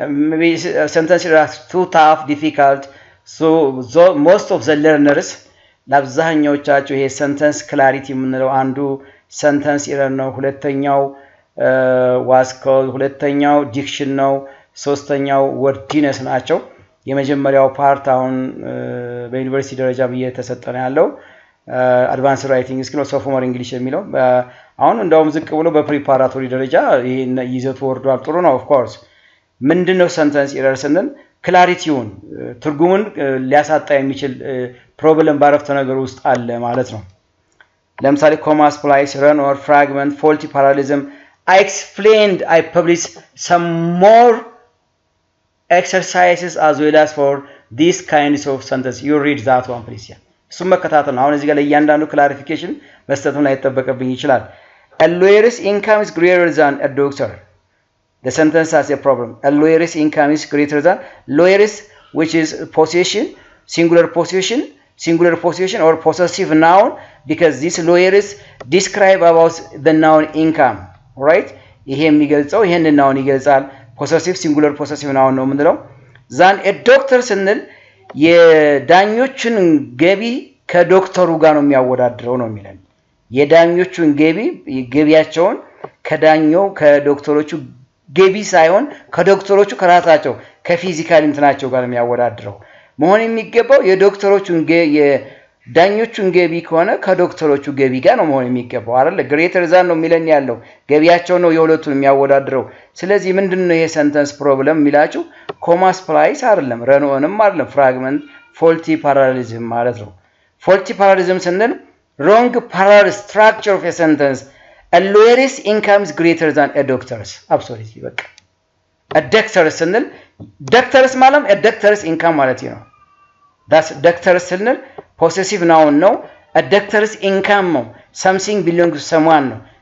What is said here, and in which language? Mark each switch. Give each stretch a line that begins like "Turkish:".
English: Maybe sentence error is too tough, difficult. So most of the learners
Amharic: ለአብዛኛዎቻቸው ይሄ sentence clarity የምንለው አንዱ sentence error ነው። ሁለተኛው
English: was called
Amharic: ሁለተኛው diction ነው። ሶስተኛው ወርዲነስ ናቸው። የመጀመሪያው ፓርት አሁን በዩኒቨርሲቲ ደረጃ እየተሰጠነ ያለው አድቫንስ ራይቲንግ ስኪል ሶፎሞር እንግሊሽ የሚለው አሁን እንደውም ዝቅ ብሎ በፕሪፓራቶሪ ደረጃ ይሄን ይዘቱ ወርዷል። ጥሩ ነው። ኦፍ ኮርስ ምንድነው ሰንተንስ ኤረር ስንል ክላሪቲውን ትርጉሙን ሊያሳጣ የሚችል ፕሮብለም ባረፍተ ነገር ውስጥ አለ ማለት ነው። ለምሳሌ ኮማ ስፕላይስ ረን ኦር ፍራግመንት ፎልቲ ፓራሊዝም
English: I published some more exercises as well as for these kinds of sentences. You read that one please. Yeah.
Amharic: እሱም መከታተል ነው። አሁን እዚህ ጋር ለእያንዳንዱ ክላሪፊኬሽን መስጠቱን ላይ ተጠበቀብኝ ይችላል።
English: A lawyer's income is greater than a doctor. The sentence has a problem. A lawyer's income is greater than lawyer's, which is possession, singular possession or possessive noun, because these lawyers describe about the noun income. Right?
Amharic: ይሄ የሚገልጸው ይሄንን noun ይገልጻል። possessive singular possessive noun ነው የምንለው።
English: than a doctor
Amharic: ስንል የዳኞችን ገቢ ከዶክተሩ ጋር ነው የሚያወዳድረው ነው የሚለን። የዳኞቹን ገቢያቸውን ከዶክተሮቹ ገቢ ሳይሆን ከዶክተሮቹ ከራሳቸው ከፊዚካል እንትናቸው ጋር የሚያወዳድረው መሆን የሚገባው የዳኞቹን ገቢ ከሆነ ከዶክተሮቹ ገቢ ጋር ነው መሆን የሚገባው አይደል? ግሬተር ዛን ነው የሚለን ያለው ገቢያቸው ነው የሁለቱን የሚያወዳድረው። ስለዚህ ምንድነው ይሄ ሰንተንስ ፕሮብለም የሚላችሁ ኮማ ስፕላይስ አይደለም፣ ረንኦንም አይደለም፣ ፍራግመንት ፎልቲ ፓራሊዝም ማለት ነው። ፎልቲ ፓራሊዝም ስንል
English: wrong parallel structure of a sentence. A lawyer's income is greater than a doctor's. Absolutely.
Amharic: በቃ a doctor's ስንል doctor's ማለት
English: a doctor's income
Amharic: ማለት ነው።
English: that's doctor's
Amharic: ስንል possessive noun ነው። a doctor's income ነው
English: something belongs to someone
Amharic: ነው።